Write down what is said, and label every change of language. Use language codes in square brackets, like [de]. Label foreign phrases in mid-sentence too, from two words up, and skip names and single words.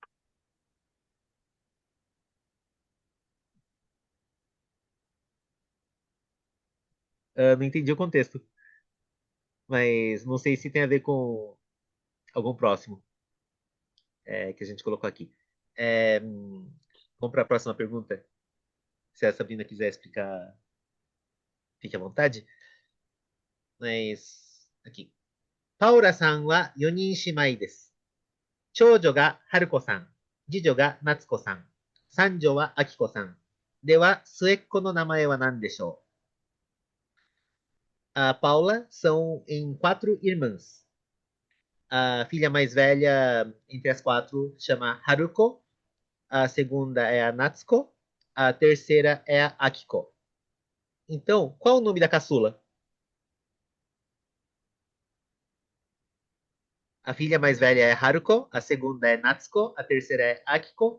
[pt] Não entendi o contexto, mas não sei se tem a ver com algum próximo que a gente colocou aqui. Vamos para a próxima pergunta. Se a Sabrina quiser explicar, fique à vontade. Mas, aqui. [ja] Paula-san wa 4人姉妹です。長女が春子さん、次女が夏子さん、三女は明子さん。では、末っ子の名前は何でしょう？ [pt] A Paula são em 4 irmãs. A filha mais velha entre as 4 chama Haruko, a segunda é a Natsuko, a terceira é a Akiko. Então, qual o nome da caçula? A filha mais velha é Haruko, a segunda é Natsuko, a terceira é Akiko.